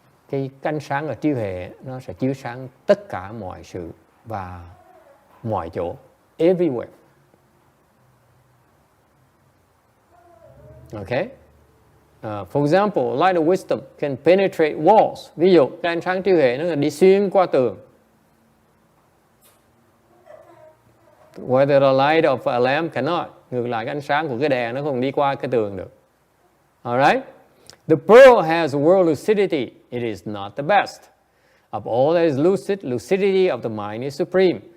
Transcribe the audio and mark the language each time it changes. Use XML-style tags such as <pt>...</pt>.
<vi>Cái ánh sáng ở trí huệ nó sẽ chiếu sáng tất cả mọi sự và mọi chỗ, everywhere.</vi> <en>Okay? For example, light of wisdom can penetrate walls.</en> <vi>Ví dụ, cái ánh sáng trí huệ nó đi xuyên qua tường.</vi> <en>Whether the light of a lamp cannot.</en> <vi>Ngược lại, cái ánh sáng của cái đèn nó không đi qua cái tường được.</vi> <en>Alright? The pearl has world lucidity. It is not the best. Of all that is lucid, lucidity of the mind is supreme.</en>